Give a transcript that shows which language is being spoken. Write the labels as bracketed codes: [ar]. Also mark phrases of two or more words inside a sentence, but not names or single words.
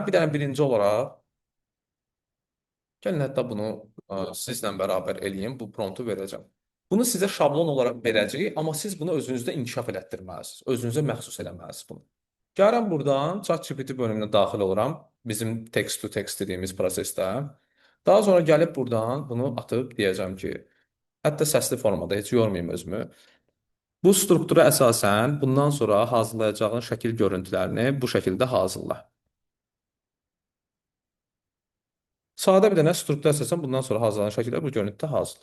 [az] Bir dənə birinci olaraq gəlin hətta bunu sizlə bərabər eləyim, bu promptu verəcəm. Bunu sizə şablon olaraq verəcək, amma siz bunu özünüzdə inkişaf elətdirməlisiniz. Özünüzə məxsus eləməlisiniz bunu. Gəlirəm buradan ChatGPT bölümünə daxil oluram. Bizim [en] text to text [az] dediyimiz prosesdə. Daha sonra gəlib buradan bunu atıb deyəcəm ki, hətta səsli formada heç yormayım özümü. Bu struktura əsasən bundan sonra hazırlayacağın şəkil görüntülərini bu şəkildə hazırla. Sadə bir dənə struktura əsasən bundan sonra hazırlanan şəkillər bu görüntüdə hazır.